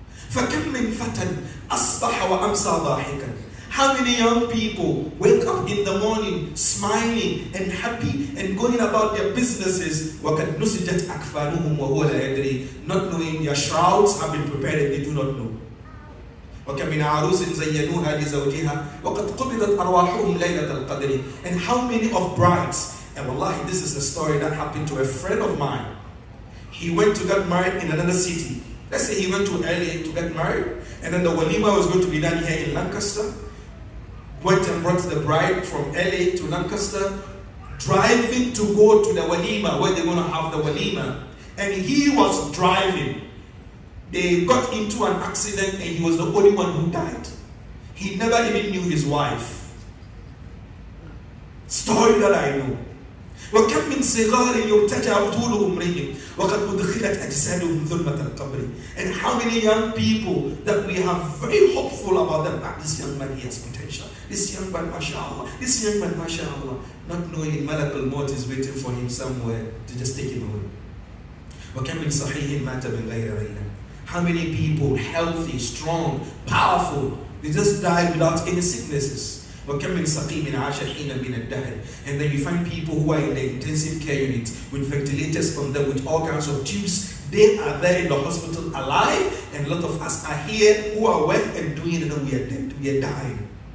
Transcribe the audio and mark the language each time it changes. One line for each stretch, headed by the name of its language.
Arabic: فكم من فتى أصبح وأمسى ضاحكا.
English: How many young people wake up in the morning smiling and happy and going about their businesses,
Arabic: وَقَدْ نُسِجَتْ أَكْفَانُهُمْ وَهُوَ لَا يَدْرِي,
English: not knowing their shrouds have been prepared and they do not know.
Arabic: وَكَمْ مِنْ عَرُوسٍ زَيَّنُوهَا لِزَوْجِهَا وَقَدْ قُبِضَتْ أَرْوَاحُهُمْ لَيْلَةَ الْقَدْرِ.
English: And how many of brides, and wallahi, this is a story that happened to a friend of mine. He went to get married in another city. Let's say he went to LA to get married, and then the walima was going to be done here in Lancaster. Went and brought the bride from LA to Lancaster, driving to go to the walima where they're going to have the walima. And he was driving. They got into an accident and he was the only one who died. He never even knew his wife. Story that I know.
Arabic: وكم من صغار يرتجى طول عمرهم وقد أدخلت أجسادهم ظلمة القبر.
English: And how many young people that we have very hopeful about them. This young man, he has potential. This young man, mashallah. This young man, mashallah. Not knowing Malak al-Maut is waiting for him somewhere to just take him away.
Arabic: وكم من صحيح مات من غير علة.
English: How many people, healthy, strong, powerful, they just die without any sicknesses.
Arabic: وَكَمْ مِنْ سَقِيمٍ عَاشَ حِينًا مِنَ الدَّهْرِ.
English: And then you find people who are in the intensive care unit with ventilators on them, with all kinds of tubes. They are there in the hospital alive, and a lot of us are here who are well and doing it, and we are dead, we are dying.